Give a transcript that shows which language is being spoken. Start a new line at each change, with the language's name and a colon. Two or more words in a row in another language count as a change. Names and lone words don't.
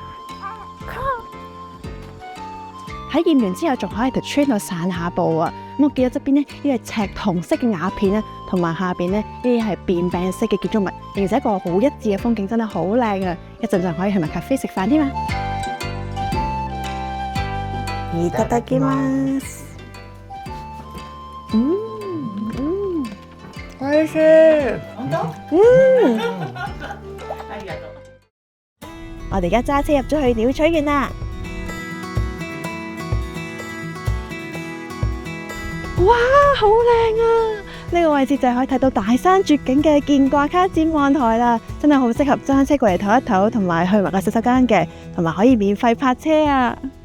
Cantonese: 喺驗完之後，仲可以喺條村度散下步啊！咁我見到側邊呢啲係赤銅色嘅瓦片咧，同埋下邊呢啲係便餅式嘅建築物，形成一個好一致嘅風景，真係好靚啊！一陣就可以去埋咖啡食飯添啊！
Japanese: いただきます。おいしい。
Cantonese: 我哋而家揸車入咗去鳥取縣啦。哇，好靚啊！呢個位置就係可以睇到大山絕景嘅健掛卡展望台啦，真係好適合揸車過嚟唞一唞，同埋去埋個洗手間嘅，同埋可以免費泊車啊！